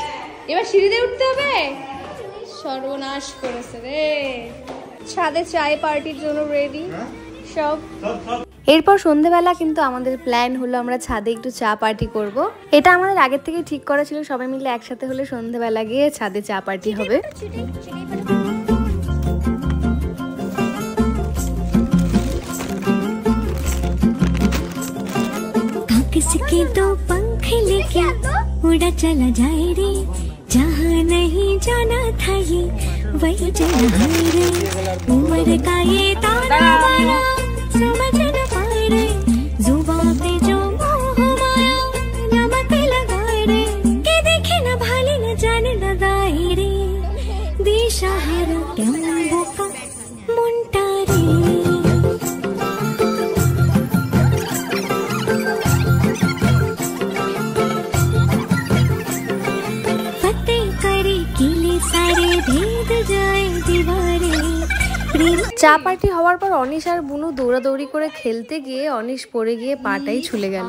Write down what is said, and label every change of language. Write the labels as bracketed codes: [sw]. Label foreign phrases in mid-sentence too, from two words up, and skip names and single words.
[bn] এবার সিঁড়িতে উঠতে হবে? সর্বনাশ করেছে রে। ছাদে চায় পার্টির জন্য রেডি সব। এরপর সন্ধ্যেবেলা কিন্তু আমাদের প্ল্যান হলো আমরা ছাদে একটু চা পার্টি করব। এটা আমাদের আগের থেকে ঠিক করা ছিল, সবাই মিলে একসাথে হলে সন্ধ্যেবেলা গিয়ে ছাদে চা পার্টি হবে। [hi] किसके दो पंख लेके उड़ा चला जाए रे, जहाँ नहीं जाना था ये वही जाना है रे। उम्र का ये ताना बाना समझ न पाए रे, जुबां पे जो मोह माया नमक लगाए रे, के देखे न भाले न जाने न दाए रे, दिशा है टेम्बो का मुंटा रे। [bn] চা পার্টি হওয়ার পর অনিশ আর বুনু দৌড়াদৌড়ি করে খেলতে গিয়ে অনিশ পড়ে গিয়ে পাটাই ছুলে গেল।